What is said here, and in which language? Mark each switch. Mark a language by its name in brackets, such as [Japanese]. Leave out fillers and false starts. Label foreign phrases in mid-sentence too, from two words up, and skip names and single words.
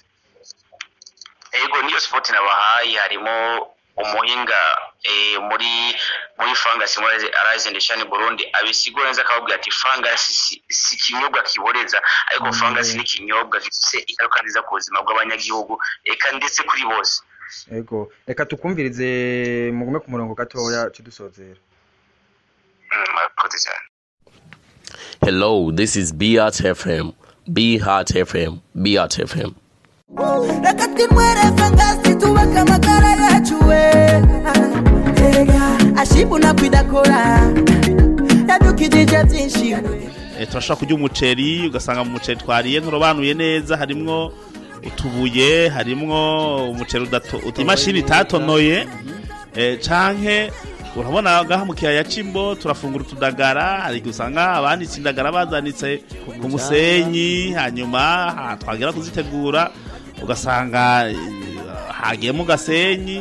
[Rundi] Ego niyo sport nabahaye harimo umuhinga muri Fungus muri Rise and Shine Burundi abisigura neza akababwira ati Fungus si kinyobwa kiboreza ariko Fungus ni kinyobwa gifite ingaruka nziza ku buzima bw'abanyagihugu eka ndetse kuri bose. Ego reka tukumvirize mugume ku murongo gatoya cidusozera. [English] Hello, this is B Heart FM. B Heart FM. B Heart FM. [Rundi] reka twinywere fangasi tubaka amagara yacu we ashibuna kwidakora yadukijije byinshi. Turashaka kurya umuceri ugasanga mu muceri twariye nturobanuye neza harimwo utubuye harimwo umuceri imashini itatonoye canke urabona gaha mu kiyaya c'imbo turafungura utudagara hari gusanga abanditse indagara bazanitse ku musenyi hanyuma twagera kuzitegura ugasanga hagiyemo gasenyi.